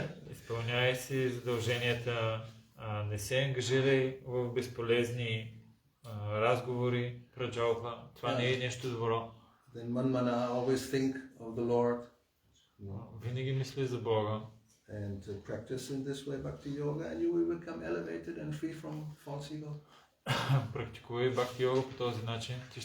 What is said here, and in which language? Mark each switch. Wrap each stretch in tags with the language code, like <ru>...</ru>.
<bg>Изпълняй си задълженията. Не се ангажирай в безполезни разговори. Праджалпа. Това не е нещо добро.</bg> <en>Then manmana, always think of the Lord.</en> <bg>Винаги мисли за Бога.</bg> <en>And practice in this way Bhakti Yoga and you will become elevated and free from false ego.</en> <bg>Практикувай Бхакти Йога по този начин.</bg>